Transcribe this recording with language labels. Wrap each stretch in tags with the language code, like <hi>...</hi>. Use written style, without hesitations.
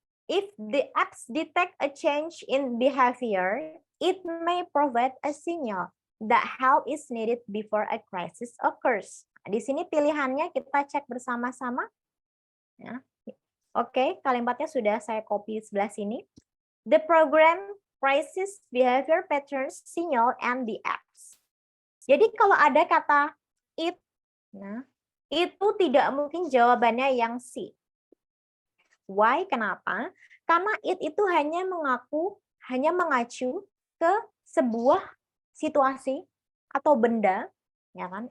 <en>If the apps detect a change in behavior, it may provide a signal that help is needed before a crisis occurs.</en> <id>Nah, di sini pilihannya kita cek bersama-sama. Ya. Oke, kalimatnya sudah saya copy sebelah sini.</id> <en>The program crisis behavior patterns signal and the apps.</en> <id>Jadi kalau ada kata it, nah, itu tidak mungkin jawabannya yang C.</id> <en>Why?</en> <id>Kenapa? Karena it itu hanya mengacu ke sebuah situasi atau benda, ya kan?</id>